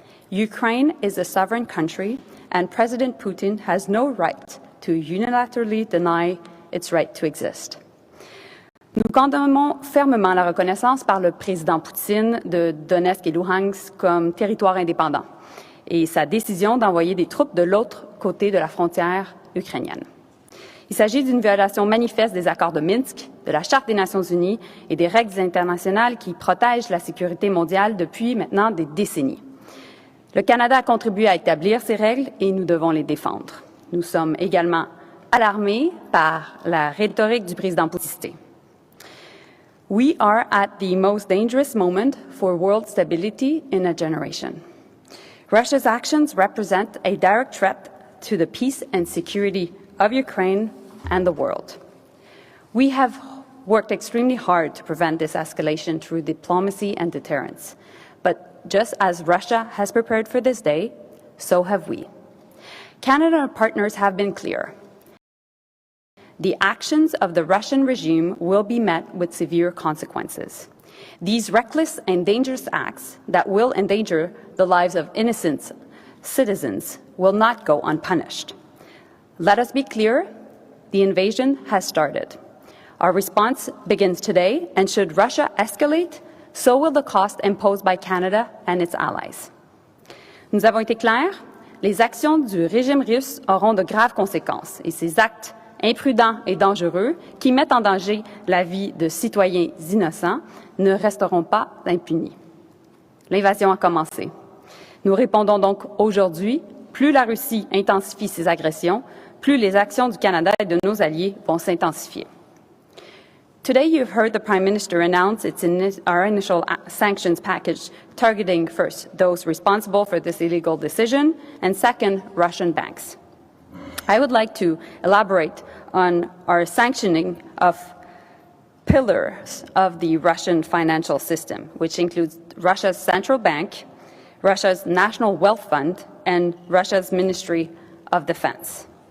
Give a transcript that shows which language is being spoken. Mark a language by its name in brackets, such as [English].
[English] Ukraine is a sovereign country, and President Putin has no right to unilaterally deny its right to exist. [French] Nous condamnons fermement la reconnaissance par le président Poutine de Donetsk et Luhansk comme territoire indépendant et sa décision d'envoyer des troupes de l'autre côté de la frontière ukrainienne. Il s'agit d'une violation manifeste des accords de Minsk, de la Charte des Nations Unies et des règles internationales qui protègent la sécurité mondiale depuis maintenant des décennies. Le Canada a contribué à établir ces règles et nous devons les défendre. Nous sommes également alarmés par la rhétorique du président Poutine. [English] We are at the most dangerous moment for world stability in a generation. Russia's actions represent a direct threat to the peace and security of Ukraine and the world. We have worked extremely hard to prevent this escalation through diplomacy and deterrence. But just as Russia has prepared for this day, so have we. Canada and our partners have been clear. The actions of the Russian regime will be met with severe consequences. These reckless and dangerous acts that will endanger the lives of innocent citizens will not go unpunished. Let us be clear, the invasion has started. Our response begins today, and should Russia escalate, so will the cost imposed by Canada and its allies. [French] Nous avons été clairs, les actions du régime russe auront de graves conséquences et ces actes imprudents et dangereux qui mettent en danger la vie de citoyens innocents ne resteront pas impunis. L'invasion a commencé. Nous répondons donc aujourd'hui, plus la Russie intensifie ses agressions, plus les actions du Canada et de nos alliés vont s'intensifier. [English] Today you've heard the Prime Minister announce our initial sanctions package targeting first those responsible for this illegal decision and second, Russian banks. I would like to elaborate on our sanctioning of pillars of the Russian financial system, which includes Russia's central bank, Russia's National Wealth Fund, and Russia's Ministry of Defense.